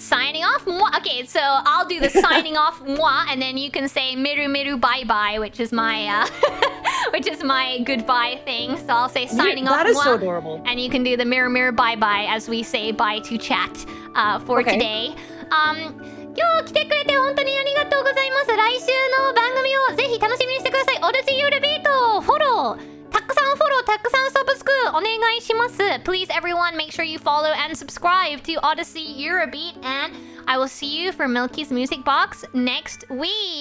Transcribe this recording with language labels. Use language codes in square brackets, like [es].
[en] Signing off? Mwah. Okay, so I'll do the signing off, mwah, and then you can say miru miru bye-bye, which is my, which is my goodbye thing. So I'll say signing off, that is mwah, so adorable. and you can do the mirror mirror bye-bye as we say bye to chat for today. [ja] 今日来てくれて本当にありがとうございます。来週の番組をぜひ楽しみにしてください。 Odyssey Eurobeatフォロー。たくさんフォロー、たくさんサブスクお願いします。 [en] Please everyone make sure you follow and subscribe to Odyssey Eurobeat, and I will see you for Milky's Music Box next week.